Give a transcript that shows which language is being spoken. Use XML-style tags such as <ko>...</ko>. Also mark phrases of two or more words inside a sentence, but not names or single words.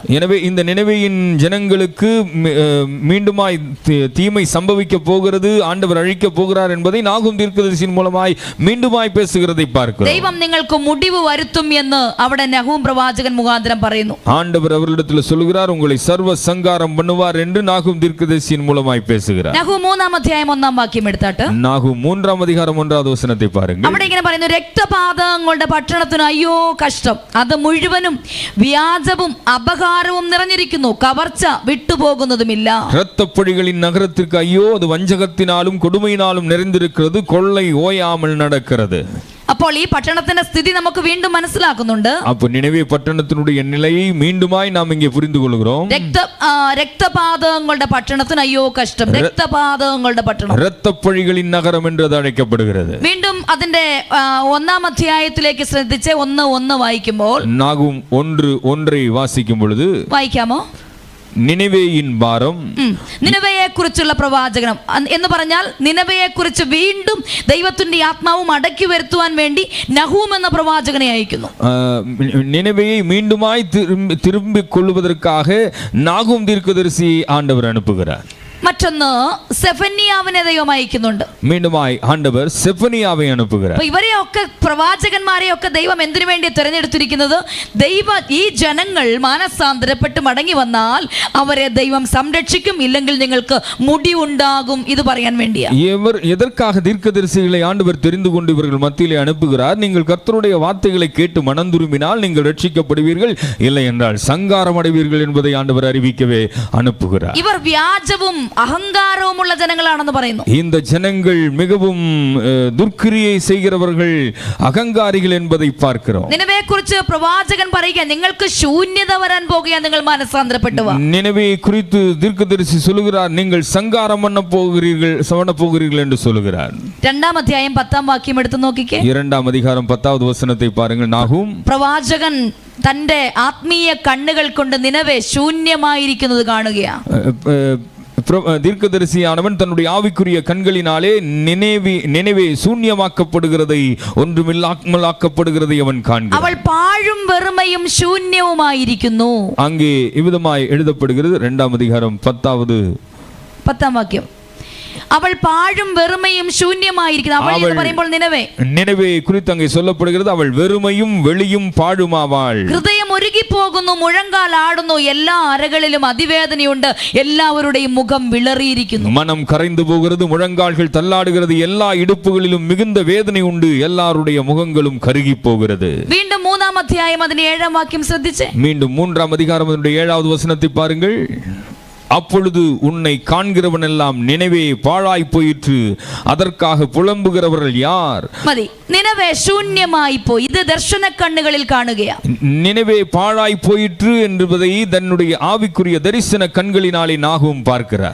<ta>எனவே இந்த நினைவேயின் ஜனங்களுக்கு மீண்டுமாய் தீமை சம்பவிக்க போகிறது, ஆண்டவர் அழிக்க போகிறார் என்பதை நாகும் தீர்க்கதரிசியின் மூலமாய் மீண்டுமாய் பேசுகிறதை பார்க்கிறோம்.</ta> <ml>ദൈവം നിങ്ങൾക്ക് മുടിവ് വരുത്തും എന്ന് അവിടെ നഹൂം പ്രവാചകൻ മുഖാന്തരം പറയുന്നു.</ml> <ta>ஆண்டவர் அவர்களிடத்தில் சொல்கிறார், உங்களை சர்வ சங்காரம் பண்ணுவார் என்று நாகும் தீர்க்கதரிசியின் மூலமாய் பேசுகிறார்.</ta> <ml>നഹൂം 3-ാം അധ്യായം 1-ാം വാക്യം എടുത്താട്ട്</ml> <ta>நாகும் 3-ാം அதிகாரம் 1வது வசனத்தை பாருங்கள்.</ta> <ml>അവിടെ ഇങ്ങനെ പറയുന്നു, രക്തപാതകങ്ങളുടെ പട്ടണത്തിന് അയ്യോ കഷ്ടം, അത് മുഴുവനും വ്യാജവും അപകാരവും നിറഞ്ഞിരിക്കുന്നു, കവർച്ച വിട്ടുപോകുന്നതുമില്ല.</ml> <ta>இரத்தப்பழிகளின் நகரத்திற்கு ஐயோ, அது வஞ்சகத்தினாலும் கொடுமையினாலும் நிறைந்திருக்கிறது, கொள்ளை ஓயாமல் நடக்கிறது.</ta> <ml>അപ്പോൾ ഈ പട്ടണത്തിന്റെ സ്ഥിതി നമുക്ക് വീണ്ടും മനസ്സിലാക്കുന്നുണ്ട്.</ml> <ta>அப்போ நினைவே பட்டணத்தினுடைய நிலையை மீண்டுமாய் நாம் இங்கே புரிந்து கொள்கிறோம்.</ta> <ml>രക്തപാതകങ്ങളുടെ പട്ടണത്തിന് അയ്യോ കഷ്ടം, രക്തപാതകങ്ങളുടെ പട്ടണം,</ml> <ta>இரத்தப்பழிகளின் நகரம் என்று அது அழைக்கப்படுகிறது.</ta> <ml>വീണ്ടും അതിന്റെ 1-ാം അധ്യായത്തിലേക്ക് ശ്രദ്ധിച്ച് 1:1 വായിക്കുമ്പോൾ,</ml> <ta>நாகும் 1:1 வாசிக்கும் பொழுது,</ta> <ml>വായിക്കാമോ? നിനവേயின் ഭാരം, നിനവയെ കുറിച്ചുള്ള പ്രവാചകനം എന്ന് പറഞ്ഞാൽ നിനവയെ കുറിച്ച് വീണ്ടും ദൈവത്തിന്റെ ആത്മാവ് മടക്കി വരുത്തുവാൻ വേണ്ടി നഹൂം എന്ന പ്രവാചകനെ അയക്കുന്നു.</ml> <ta>நினைவையை மீண்டுமாய் திரும்பிக் கொள்வதற்காக நாகும் தீர்க்கதரிசி ஆண்டவர் அனுப்புகிறார்.</ta> <ml>മറ്റൊന്ന് സെഫന്യാവിനെ ദൈവം അയക്കുന്നുണ്ട്.</ml> <ta>மீண்டுமாய் ஆண்டவர் செஃபனியாவை அனுப்புகிறார்.</ta> <ml>ഇവരെയൊക്കെ പ്രവാചകന്മാരെയൊക്കെ ദൈവം എന്തിനു വേണ്ടി തിരഞ്ഞെടുത്തിരിക്കുന്നത്? ഈ ജനങ്ങൾ മാനസാന്തരപ്പെട്ട് മടങ്ങി വന്നാൽ അവരെ ദൈവം സംരക്ഷിക്കും, ഇല്ലെങ്കിൽ നിങ്ങൾക്ക് മുടി ഉണ്ടാകും, ഇത് പറയാൻ വേണ്ടിയാ.</ml> <ta>எதற்காக தீர்க்கதரிசிகளை ஆண்டவர் தெரிந்து கொண்டு இவர்கள் மத்தியிலே அனுப்புகிறார்? நீங்கள் கர்த்தருடைய வார்த்தைகளை கேட்டு மனம் திரும்பினால் நீங்கள் ரட்சிக்கப்படுவீர்கள், இல்லை என்றால் சங்காரம் அடைவீர்கள் என்பதை ஆண்டவர் அறிவிக்கவே அனுப்புகிறார்.</ta> <ml>இவர் വ്യാജവും അഹങ്കാരവും ഉള്ള ജനങ്ങളാണെന്ന് പറയുന്നു.</ml> <ta>இந்த ஜனங்கள் மிகவும் துர்க்கிரியை செய்கிறவர்கள், அகங்காரிகள் என்பதை பார்க்கிறோம்.</ta> <ml>നിനവയെക്കുറിച്ച് പ്രവാചകൻ പറയുക, നിങ്ങൾക്ക് ശൂന്യത വരാൻ പോകുകയാ, നിങ്ങൾ മനസ്സാന്തരപ്പെട്ടു വാ.</ml> <ta>நினைவே குறித்து தீர்க்கதரிசி சொல்லுகிறார், நீங்கள் சங்காரம் பண்ண போகிறீர்கள் என்று சொல்லுகிறார்.</ta> <ml>2-ാം അധ്യായം 10-ാം വാക്യം എടുത്തു നോക്കിക്കേ.</ml> <ta>2-ാം அதிகாரம் 10வது வசனத்தை பாருங்கள். நாகூம்</ta> <ml>പ്രവാചകൻ തന്റെ ആത്മീയ കണ്ണുകൾ കൊണ്ട് നിനവെ ശൂന്യമായിരിക്കുന്നത് കാണുകയാ.</ml> <ta>தீர்க்கதரிசியானவன் தன்னுடைய ஆவிக்குரிய கண்களினாலே நினைவே சூன்யமாக்கப்படுகிறதை, ஒன்றுமில்லாமலாக்கப்படுகிறதை அவன் காண்கிறான். அவள் பாழும் வெறுமையும் ശൂന്യവുമായിരിക്കുന്നു. அங்கே இவ்விதமாய் எழுதப்படுகிறது. 2-ாம் அதிகாரம் 10ാം வாக்கியம். அவள் பாழும் வெறுமையும் சூன்யமாயிருக்கிறது. அவள் என்று പറയുമ്പോൾ நினைவே குறித்து அங்கே சொல்லப்படுகிறது, அவள் வெறுமையும் வெளியும் பாழுமாவாள்.</ta> <ml>ഹൃദയം ഉരുകി പോകുന്നു, മുഴങ്കാൽ ആടുന്നു, എല്ലാ അരകളിലും അതിവേദനയുണ്ട്, എല്ലാവരുടെയും മുഖം വിളറിയിരിക്കുന്നു.</ml> <ta>மனம் கரைந்து போகிறது, முழங்கால்கள் தள்ளாடுகிறது, எல்லா இடுப்புகளிலும் மிகுந்த வேதனை உண்டு, எல்லாருடைய முகங்களும் கருகி போகிறது.</ta> <ml>വീണ്ടും 3-ാം അധ്യായം അതിന്റെ 7-ാം വാക്യം ശ്രദ്ധിച്ചേ.</ml> <ta>மீண்டும் 3-ாம் அதிகாரம் அதனுடைய 7வது வசனத்தை பாருங்கள். அப்பொழுது உன்னை காண்கிறவன் எல்லாம் நினைவே பாழாய் போயிற்று, அதற்காக புலம்புகிறவர்கள் யார்?</ta> <ml>മതി. നിനവേ ശൂന്യമായി പോയി. ഇത് ദർശന കണ്ണുകളിൽ കാണുകയാ.</ml> <ta>நினைவே பாழாய் போயிற்று என்பதை தன்னுடைய ஆவிக்குரிய தரிசன கண்களினாலே நாகூம் பார்க்கிறார்.</ta>